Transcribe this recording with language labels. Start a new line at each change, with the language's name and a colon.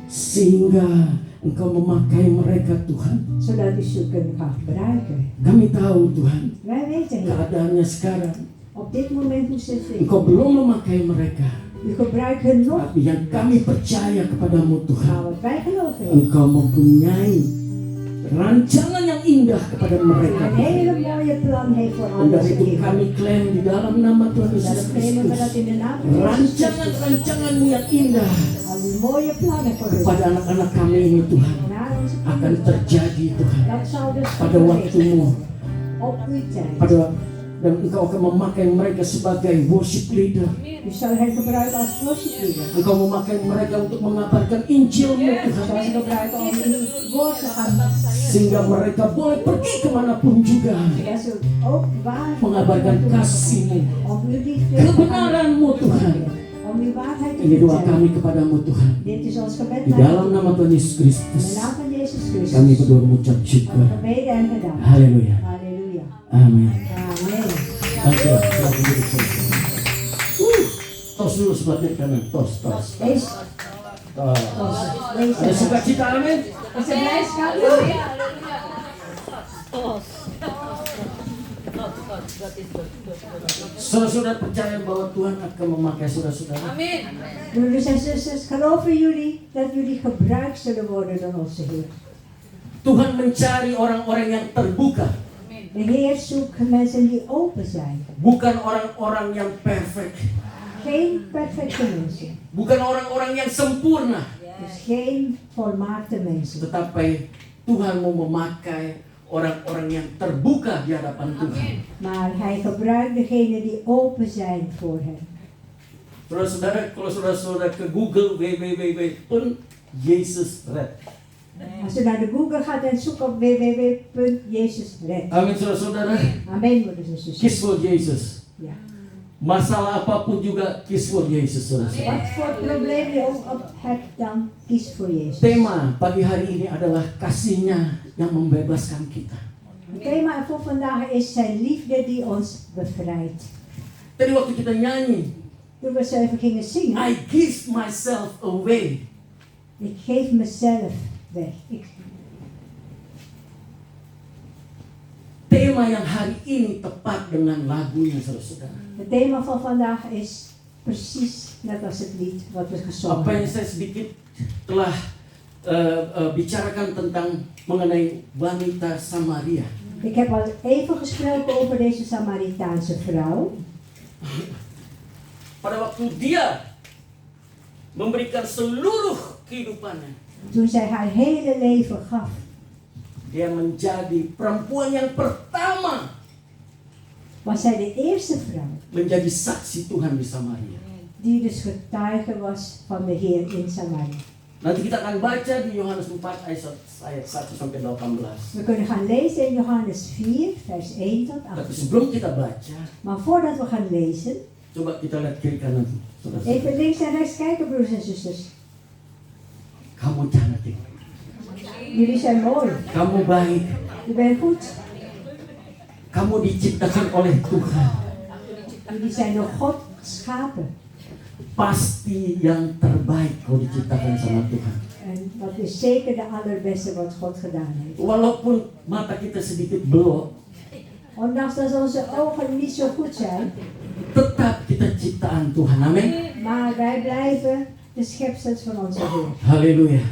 Indonesian: sehingga Engkau memakai mereka Tuhan.
Dutch: zodat u ze kunt gaan gebruiken.
Indonesian: Kami tahu Tuhan,
Dutch: Wij weten, Heer,
Indonesian: keadaannya sekarang
Dutch: op dit moment hoe ze zijn.
Indonesian: Engkau belum memakai mereka.
Dutch: U gebruikt hen nog,
Indonesian: Tapi yang kami percaya kepadamu Tuhan,
Dutch: maar wat wij geloven, Heer.
Indonesian: Engkau mempunyai rancangan yang indah kepada mereka.
Dutch: Een hele mooie plan heeft voor
Indonesian: Dan
Dutch: alles
Indonesian: dari itu
Dutch: leven.
Indonesian: kami klaim di dalam nama Tuhan Yesus
Dutch: Daarom claimen we dat
Indonesian: Kristus,
Dutch: in de naam van Jezus Christus.
Indonesian: rancangan-rancangan-Mu yang indah
Dutch: Al die mooie plannen voor ons.
Indonesian: kepada anak-anak kami ini Tuhan
Dutch: Naar onze
Indonesian: akan
Dutch: kinderen.
Indonesian: terjadi Tuhan
Dutch: Dat zal dus
Indonesian: pada waktumu.
Dutch: op uw tijd.
Indonesian: Dan Engkau akan memakai mereka sebagai worship leader.
Dutch: U zal hen gebruiken als worshipleader.
Indonesian: Engkau memakai mereka untuk mengabarkan Injil-Mu
Dutch: U
Indonesian: Tuhan,
Dutch: zal ze gebruiken om uw woord te gaan.
Indonesian: sehingga mereka boleh pergi kemanapun juga
Dutch: Dat ze ook waar
Indonesian: mengabarkan kasih-Mu,
Dutch: om uw liefde te gaan.
Indonesian: kebenaran-Mu Tuhan.
Dutch: Om uw waarheid te
Indonesian: Ini doa
Dutch: vertellen.
Indonesian: kami kepadamu Tuhan.
Dutch: Dit is ons gebed
Indonesian: Di
Dutch: naar
Indonesian: dalam
Dutch: u.
Indonesian: nama Tuhan Yesus
Dutch: In
Indonesian: Kristus,
Dutch: de naam van Jezus
Indonesian: kami
Dutch: Christus.
Indonesian: berdua mengucap syukur.
Dutch: Gebeden en gedaan.
Indonesian: Haleluya.
Dutch: Halleluja.
Indonesian: Amin.
Dutch: Amen. Dankjewel.
Indonesian: Selamat duduk saudara. Tos dulu sebelah kiri kanan. Tos.
Dutch: Lees.
Indonesian: Tos.
Dutch: Lees.
Indonesian: Ada sukacita, amin.
Dutch: Is er blijdschap?
Indonesian: Saudara-saudara percaya bahwa Tuhan akan memakai saudara-saudara. Amin.
Dutch: Broeders en zusters, geloven jullie dat jullie gebruikt zullen worden door onze Heer?
Indonesian: Tuhan mencari orang-orang yang terbuka,
Dutch: De Heer zoekt mensen die open zijn.
Indonesian: bukan orang-orang yang perfect,
Dutch: Geen perfecte mensen.
Indonesian: bukan orang-orang yang sempurna,
Dutch: Dus geen volmaakte mensen.
Indonesian: tetapi Tuhan mau memakai orang-orang yang terbuka di hadapan Tuhan.
Dutch: Maar Hij gebruikt degenen die open zijn voor Hem.
Indonesian: Saudara-saudara, kalau saudara-saudara ke Google www.jesusred.
Dutch: Als u naar de Google gaat en zoekt op www.jezusred.
Indonesian: Amin saudara-saudara.
Dutch: Amen, broeders en zusters.
English: Kiss for Jesus.
Dutch: Ja.
Indonesian: Masalah apapun juga
English: kiss for Jesus,
Indonesian: saudara-saudara.
Dutch: Wat voor probleem je ook op hebt, dan kies voor Jezus.
Indonesian: Tema pagi hari ini adalah kasih-Nya yang membebaskan kita.
Dutch: Het thema voor vandaag is zijn liefde die ons bevrijdt.
Indonesian: Tadi waktu kita nyanyi,
Dutch: Toen we zo even gingen zingen,
English: I give myself away.
Dutch: ik geef mezelf weg.
Indonesian: Tema yang hari ini tepat dengan lagunya, saudara-saudara.
Dutch: Het thema van vandaag is precies net als het lied wat we gezongen
Indonesian: Apa yang
Dutch: hebben.
Indonesian: saya sedikit telah bicarakan tentang mengenai wanita Samaria.
Dutch: Ik heb al even gesproken over deze Samaritaanse vrouw.
Indonesian: Pada waktu dia memberikan seluruh kehidupannya,
Dutch: Toen zij haar hele leven gaf,
Indonesian: dia menjadi perempuan yang pertama
Dutch: was zij de eerste vrouw
Indonesian: menjadi saksi Tuhan di Samaria.
Dutch: die dus getuige was van de Heer in Samaria.
Indonesian: Nanti kita akan baca di Yohanes 4 ayat 1 sampai 18.
Dutch: We kunnen gaan lezen in Johannes 4, vers 1 tot
Indonesian: Tapi
Dutch: 8.
Indonesian: sebelum kita baca,
Dutch: Maar voordat we gaan lezen,
Indonesian: coba kita lihat kiri kanan, saudara.
Dutch: even links en rechts kijken, broers en zusters.
Indonesian: Kamu cantik,
Dutch: Jullie zijn mooi,
Indonesian: kamu baik,
Dutch: je bent goed.
Indonesian: kamu diciptakan oleh Tuhan.
Dutch: Jullie zijn door God geschapen.
Indonesian: Pasti yang terbaik kau diciptakan sama Tuhan.
Dutch: En dat is zeker de allerbeste wat God gedaan heeft.
Indonesian: Walaupun mata kita sedikit belok,
Dutch: Ondanks dat onze ogen niet zo goed zijn,
Indonesian: tetap kita ciptaan Tuhan. Amin.
Dutch: maar wij blijven de schepsels van onze Heer.
Indonesian: Haleluya.